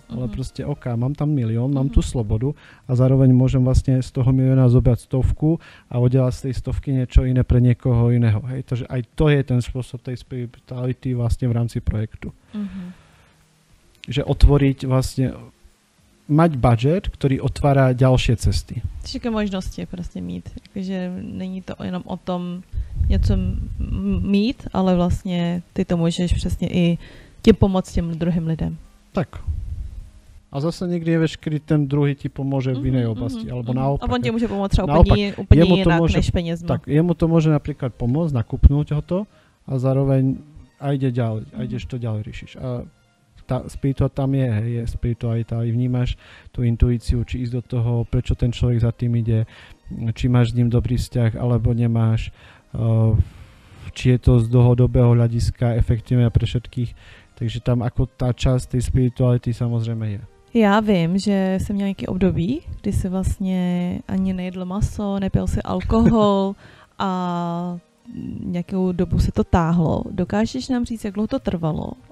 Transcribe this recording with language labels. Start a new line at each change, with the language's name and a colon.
Slovak: Ale proste mám tam 1 000 000, mám tú slobodu a zároveň môžem vlastne z toho 1 000 000 zobrať 100 a oddelať z tej 100 niečo iné pre niekoho iného. Hej? Takže aj to je ten spôsob tej spirituality vlastne v rámci projektu. Že otvoriť vlastne mať budget, ktorý otvára ďalšie cesty.
Czech: Všechny možnosti prostě mít. Takže není to jenom o tom něco mít, ale vlastně ty to můžeš přesně i tím pomoct těm druhým lidem. Tak.
Slovak: A zase nikdy nevieš, kedy ten druhý ti pomôže v inej oblasti, alebo naopak.
Czech: A on ti
Slovak: môže pomôcť
Czech: třeba úplně jinak než penězma.
Slovak: Tak, jemu to môže napríklad pomôcť, nakupnúť ho to a zároveň a ide ďalej, a ideš to ďalej riešiš. A tá spiritualita tam je spiritualita, ale vnímaš tú intuíciu, či ísť do toho, prečo ten človek za tým ide, či máš s ním dobrý vzťah, alebo nemáš, či je to z dlhodobého hľadiska efektívne pre všetkých. Takže tam ako tá časť tej spirituality samozrejme je.
Czech: Já vím, že jsem měla nějaký období, kdy si vlastně ani nejedl maso, nepil si alkohol a nějakou dobu se to táhlo. Dokážeš nám říct, jak dlouho to trvalo?